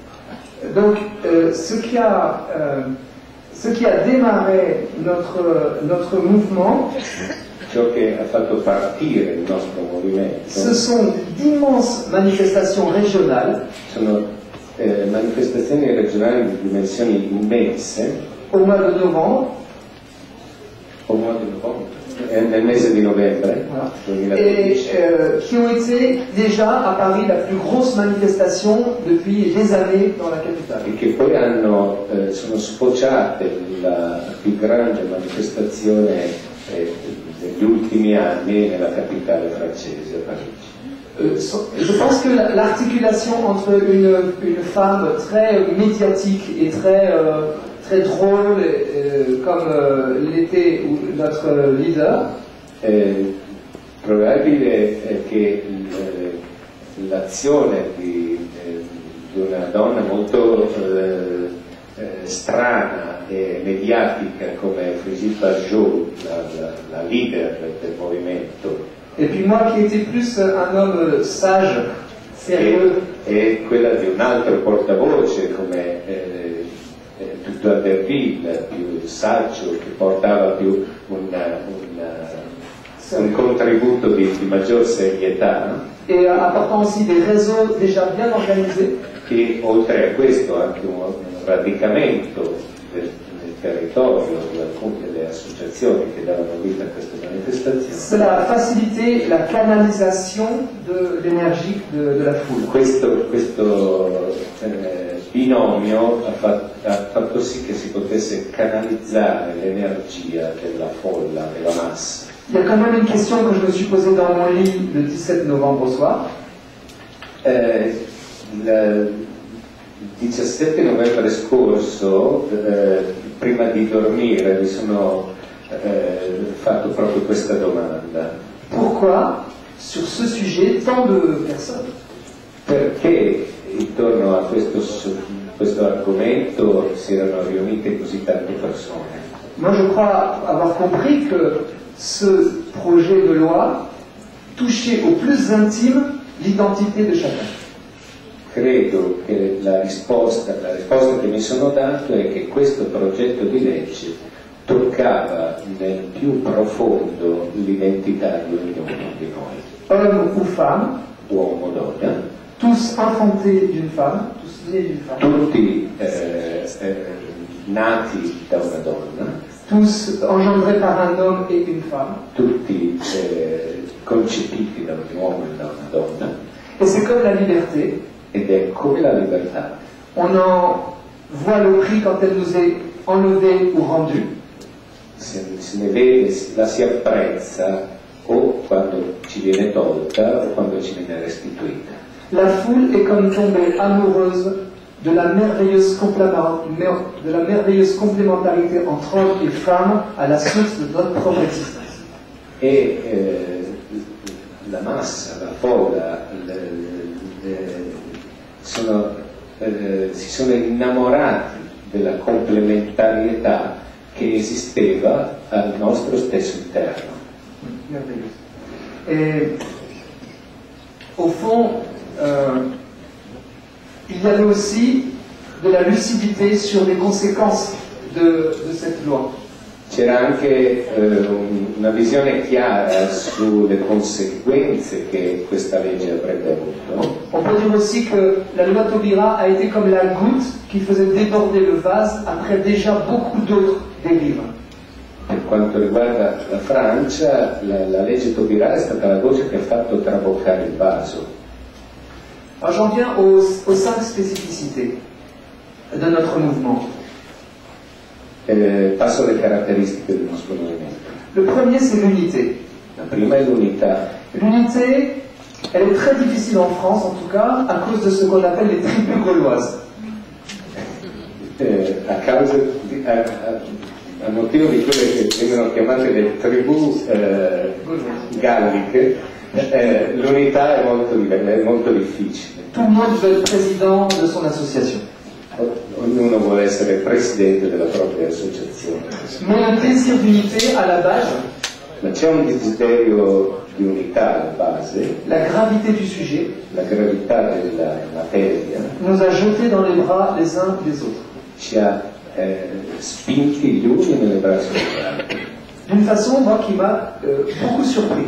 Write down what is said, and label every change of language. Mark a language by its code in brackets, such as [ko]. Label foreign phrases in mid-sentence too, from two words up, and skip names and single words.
[fr] Donc, ce qui a démarré notre mouvement, [it] ciò che ha fatto partire il nostro movimento, [fr] ce sont d'immenses manifestations régionales. [it] Sono manifestazioni regionali di dimensioni immense. [fr] Au mois de novembre. [it] Nel mese di novembre, [fr] voilà. 2012. Et qui ont été déjà à Paris la plus grosse manifestation depuis des années dans la capitale. [it] E che poi sono sfociate la più grande manifestazione degli ultimi anni nella capitale francese, a Parigi. [fr] Je pense que l'articulation entre une femme très médiatique et très drôle, comme l'était notre leader, [it] Probabile che l'azione di una donna molto strana e mediatica come Brigitte Bardot, la leader del movimento, [fr] et puis moi qui étais plus un homme sage, sérieux, [it] e quella di un altro portavoce come Tugdual Derville, più saggio, che portava più un contributo di maggior serietà, [fr] et apportant aussi des réseaux déjà bien organisés, [it] che oltre a questo anche un radicamento del territorio di alcune delle associazioni che davano vita a queste manifestazioni. [fr] cela a facilité la canalisation de l'énergie de la foule. [it] Questo binomio ha fatto sì che si potesse canalizzare l'energia della folla, della massa. [fr] Il y a quand même une question que je me suis posée dans mon lit le 17 novembre au soir. [it] Il 17 novembre scorso, prima di dormire, mi sono fatto proprio questa domanda. [fr] Pourquoi, sur ce sujet, tant de personnes? [it] Perché intorno a questo argomento si erano riunite così tante persone? [fr] Moi, je crois avoir compris que ce projet de loi touchait au plus intime l'identité de chacun. [it] Credo che la risposta che mi sono dato è che questo progetto di legge toccava nel più profondo l'identità di ognuno di noi. [fr] Homme ou femme, [it] Uomo, donna, [fr] tous enfantés d'une femme, tous nés d'une femme, [it] tutti nati da una donna, [fr] tous engendrés par un homme et une femme. [it] tutti concepiti da un uomo e da una donna, [fr] Et c'est comme la liberté, [it] ed è come la libertà. [fr] on en voit le prix quand elle nous est enlevée ou rendue. [it] Se ne vede, la si apprezza o quando ci viene tolta o quando ci viene restituita. [fr] La foule est comme tombée amoureuse de la merveilleuse complémentarité entre hommes et femmes à la source de notre propre existence. [it] E la massa, la folla, si sono innamorati della complementarietà che esisteva al nostro stesso interno. [fr] Merveilleuse. Et au fond, il y avait aussi de la lucidité sur les conséquences de cette loi. [it] C'era anche una visione chiara sulle conseguenze che questa legge avrebbe avuto. [fr] On peut dire aussi que la loi Taubira a été comme la goutte qui faisait déborder le vase après déjà beaucoup d'autres dérives. [it] Per quanto riguarda la Francia, la legge Taubira è stata la goccia che ha fatto traboccare il vaso. [fr] Alors j'en viens aux 5 spécificités de notre mouvement. [it] Passo alle caratteristiche del nostro movimento. [fr] Le premier, c'est l'unité. [it] La prima è l'unità. [fr] L'unité, elle est très difficile en France, en tout cas, à cause de ce qu'on appelle les tribus gauloises. [it] A motivo di quelle che vengono chiamate le tribù galliche, l'unità è molto difficile. [fr] Tout le monde veut être président de son association. [it] Ognuno vuole essere presidente della propria associazione. [fr] Mais le désir d'unité, à la base, [it] Ma c'è un desiderio di unità alla base, [fr] la gravité du sujet, [it] la gravità della materia [fr] nous a jetés dans les bras les uns des autres. [it] ci ha spinti gli uni nelle braccia degli altri. [fr] D'une façon, moi, qui m'a beaucoup surpris.